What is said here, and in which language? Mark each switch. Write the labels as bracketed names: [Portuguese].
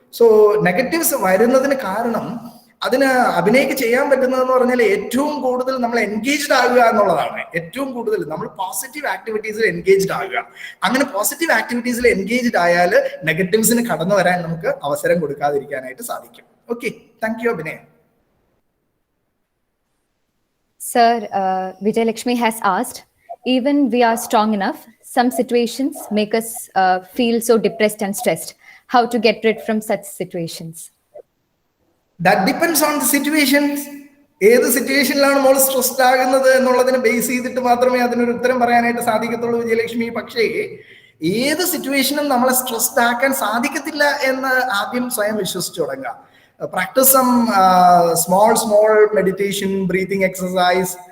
[Malayalam] So negatives വരുന്നതിന് കാരണം അതിന് അഭിനയിക്ക് ചെയ്യാൻ പറ്റുന്നതെന്ന് പറഞ്ഞാൽ ഏറ്റവും കൂടുതൽ നമ്മൾ എൻഗേജ്ഡ് ആകുക എന്നുള്ളതാണ്. ഏറ്റവും കൂടുതൽ നമ്മൾ പോസിറ്റീവ് ആക്ടിവിറ്റീസിൽ എൻഗേജ്ഡ് ആകുക. അങ്ങനെ പോസിറ്റീവ് ആക്ടിവിറ്റീസിൽ എൻഗേജ്ഡ് ആയാൽ നെഗറ്റീവ്സിന് കടന്നു വരാൻ നമുക്ക് അവസരം കൊടുക്കാതിരിക്കാനായിട്ട് സാധിക്കും. [English] Okay, thank you Abhinaya. Sir, Vijayalakshmi has asked, even we are strong enough, some situations make us feel so depressed and stressed. How to get rid from such situations? That depends on the situations. [Malayalam] ഏത് സിറ്റുവേഷനിലാണ് മോൾ stressed ആകുന്നത് എന്നുള്ളതിനെ base ചെയ്തിട്ട് മാത്രമേ അതിനൊരു ഉത്തരം പറയാനായിട്ട് സാധിക്കത്തുള്ളൂ വിജയലക്ഷ്മി. പക്ഷേ ഏത് സിറ്റുവേഷനും നമ്മളെ സ്ട്രെസ്ഡ് ആക്കാൻ സാധിക്കത്തില്ല എന്ന് ആദ്യം സ്വയം വിശ്വസിച്ചു തുടങ്ങുക. [English] Practice some small meditation, breathing exercise.